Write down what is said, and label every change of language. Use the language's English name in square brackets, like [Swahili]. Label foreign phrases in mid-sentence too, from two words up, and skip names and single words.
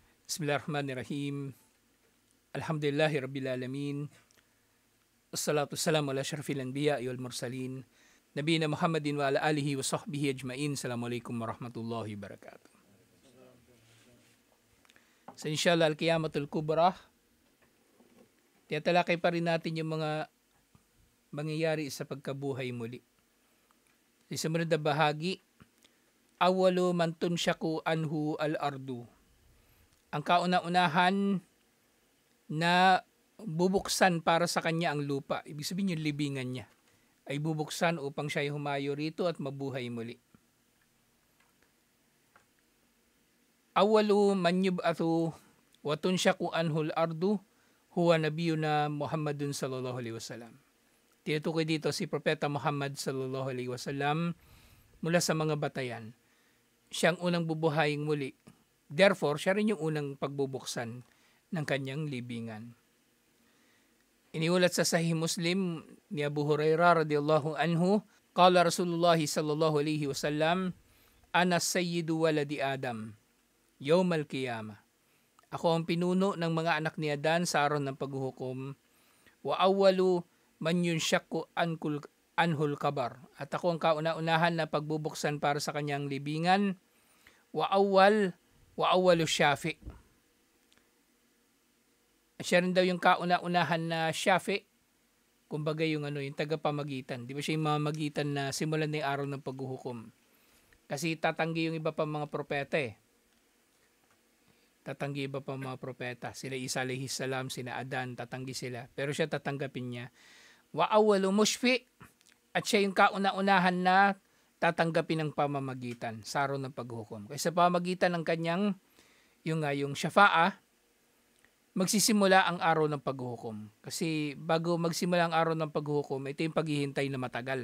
[Arabic] بسم الله الرحمن الرحيم. الحمد لله رب العالمين. الصلاة والسلام على أشرف الأنبياء والمرسلين. نبينا محمد وعلى آله وصحبه أجمعين. السلام عليكم ورحمة الله وبركاته. So إن شاء الله القيامة الكبرى, [Filipino] tiyatalakay pa rin natin yung mga mangyayari sa pagkabuhay muli. Sa sumunod na bahagi, [Arabic] أول من تنشق عنه الأرض. [Filipino] Ang kauna-unahan na bubuksan para sa kanya ang lupa, ibig sabihin yung libingan niya, ay bubuksan upang siya ay humayo rito at mabuhay muli. [Arabic] أول من يبعث وتنشق عنه الأرض هو نبينا محمد صلى الله عليه وسلم. [Filipino] Tinutukoy dito si Propeta Muhammad [Arabic] صلى الله عليه وسلم [Filipino] mula sa mga batayan. Siyang unang bubuhayin muli. Therefore, siya rin yung unang pagbubuksan ng kanyang libingan. Iniulat sa Sahih Muslim ni Abu Hurairah [Arabic] رضي الله عنه، قال رسول الله صلى الله عليه وسلم، أنا سيد ولد آدم يوم القيامة. [Filipino] Ako ang pinuno ng mga anak ni Adan sa araw ng paghuhukom. [Arabic] وأول من ينشق عنه القبر. [Filipino] At ako ang kauna-unahan na pagbubuksan para sa kanyang libingan. [Arabic] وأول شافع. [Filipino] Siya rin daw yung kauna-unahan na syafi. Kumbaga yung yung tagapamagitan. Di ba siya yung mamagitan na simulan na yung araw ng paghuhukom? Kasi tatanggi yung iba pa mga propeta Tatanggi iba pa mga propeta. Sila Isa [Arabic] عليه السلام, [Filipino] sina Adan, tatanggi sila. Pero siya tatanggapin niya. [Arabic] وأول مشفع. [Filipino] At siya yung kauna-unahan na tatanggapin ng pamamagitan sa araw ng paghuhukom. Kasi sa pamamagitan ng kanyang yung syafa'a, magsisimula ang araw ng paghuhukom. Kasi bago magsimula ang araw ng paghuhukom, ito yung paghihintay na matagal.